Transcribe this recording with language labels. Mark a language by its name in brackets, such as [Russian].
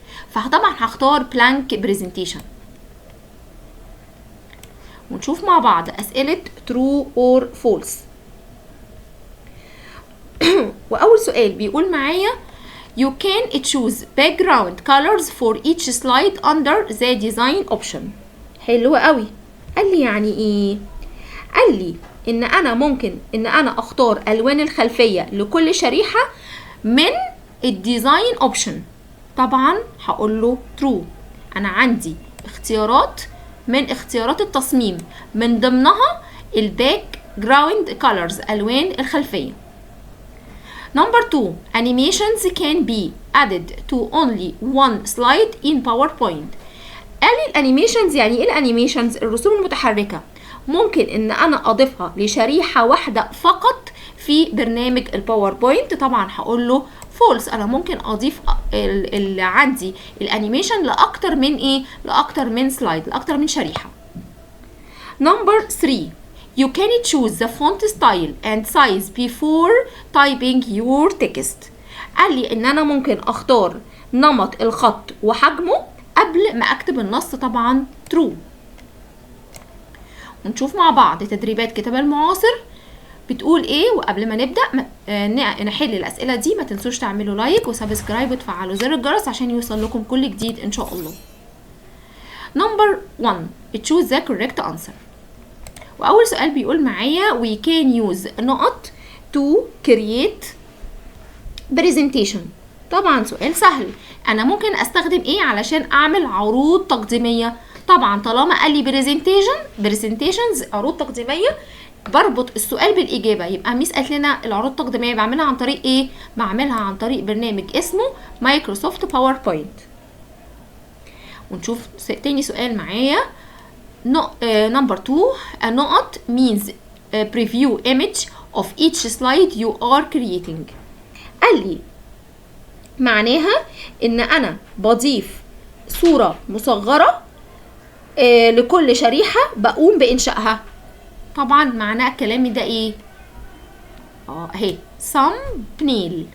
[Arabic] فطبعا هختار بلانك بريزنتيشن. ونشوف مع بعض أسئلة [English] true or false. [Arabic] وأول سؤال بيقول معايا [English] You can choose background colors for each slide under the design option. [Arabic] حلو قوي. قال لي يعني ايه؟ قال لي ان انا ممكن ان انا اختار الوان الخلفية لكل شريحة من الديزاين اوبشن. طبعا هقول له true. انا عندي اختيارات من اختيارات التصميم، من ضمنها الباك جراوند كولرز، الوان الخلفية. [English] Number 2, animations can be added to only one slide in PowerPoint. [Arabic] قال لي الانيميشنز يعني ايه؟ الانيميشنز الرسوم المتحركة ممكن ان انا اضيفها لشريحة واحدة فقط في برنامج الباوربوينت. طبعا هقول له فولس. انا ممكن اضيف اللي عندي الانيميشن لاكتر من ايه؟ لاكتر من سلايد، لاكتر من شريحة. [English] Number 3, You can choose the font style and size before typing your text. [Arabic] قال لي ان انا ممكن اختار نمط الخط وحجمه قبل ما اكتب النص. طبعا true. ونشوف مع بعض تدريبات كتاب المعاصر بتقول ايه. وقبل ما نبدأ نحل الاسئلة دي، ما تنسوش تعملوا لايك وسبسكرايب وتفعلوا زر الجرس عشان يوصل لكم كل جديد ان شاء الله. [English] Number 1, choose the correct answer. [Arabic] وأول سؤال بيقول معايا [English] we can use نقط to create presentation. [Arabic] طبعا سؤال سهل. أنا ممكن أستخدم إيه علشان أعمل عروض تقديمية؟ طبعا طالما قال لي presentations عروض تقديمية، بربط السؤال بالإجابة. يبقى ميس قالت لنا العروض التقديمية بعملها عن طريق إيه؟ بعملها عن طريق برنامج اسمه مايكروسوفت باوربوينت. ونشوف تاني سؤال معايا. [English] Number 2, a نقط means a preview image of each slide you are creating. [Arabic] قال لي معناها ان انا بضيف صورة مصغرة لكل شريحة بقوم بإنشائها. طبعا معناه الكلام ده ايه؟ اهي thumbnail.